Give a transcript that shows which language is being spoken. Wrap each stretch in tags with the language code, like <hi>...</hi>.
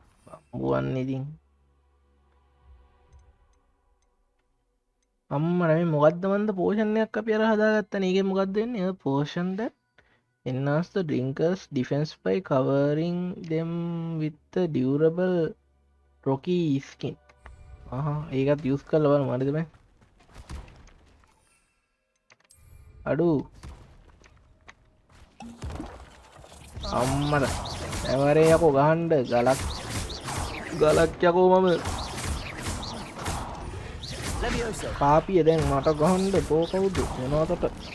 <si>බම්බුවන් ඉතින් අම්මට මේ මොකද්ද මන්ද පෝෂන් එකක් අපි අර හදාගත්තනේ ඒකේ මොකද්ද වෙන්නේ portion that</si> <en>enhance the drinkers defense by covering them with the durable rocky skin.</en> <si>ඒකත් යූස් කරලා බලමු හරිද බං අඩු අම්මට ඇවරේ යකෝ ගහන්න ගලක් යකෝ මම පාපිය දැන් මට ගහන්න තෝ කවුද මොනවටද</si>